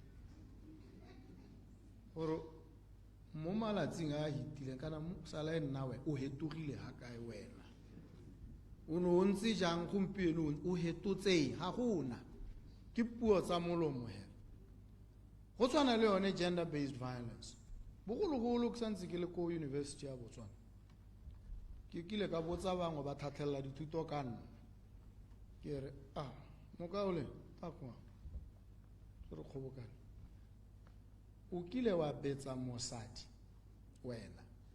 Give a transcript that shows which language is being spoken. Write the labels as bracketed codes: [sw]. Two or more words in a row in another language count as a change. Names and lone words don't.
[tn] gore mo malatsing a hitileng kana sala e nna o hetogile ga kae wena o ne o ntse jang gompieno o hetotseng ga gona ke puo tsa molomo he go tshwana le yone [en] gender based violence [tn] bogologolo ke santse ke le ko university ya Botswana ke kile ka botsa bangwe ba tlhatlhelela dithuto ka nna ke re mokaole kwa se re kgobokane o kile wa betsa mosadi wena